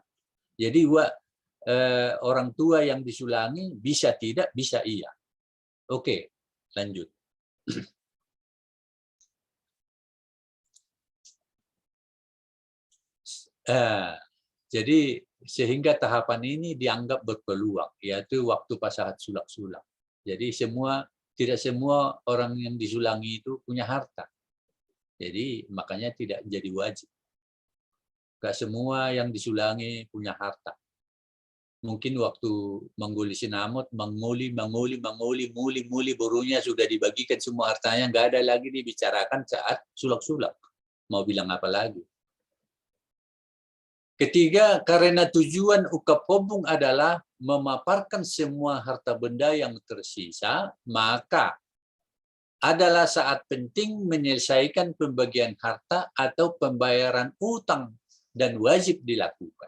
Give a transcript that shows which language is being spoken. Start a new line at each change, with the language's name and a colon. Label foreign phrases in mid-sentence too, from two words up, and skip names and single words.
Indonesian: Jadi orang tua yang disulangi bisa tidak, bisa iya. Oke, lanjut. Jadi sehingga tahapan ini dianggap berpeluang, yaitu waktu pasahat sulak-sulak. Jadi tidak semua orang yang disulangi itu punya harta. Jadi makanya tidak jadi wajib. Gak semua yang disulangi punya harta. Mungkin waktu menggulis sinamot, muli, burunya sudah dibagikan semua hartanya, nggak ada lagi dibicarakan saat sulak-sulak. Mau bilang apa lagi? Ketiga, karena tujuan ukapobung adalah memaparkan semua harta benda yang tersisa, maka adalah saat penting menyelesaikan pembagian harta atau pembayaran utang dan wajib dilakukan.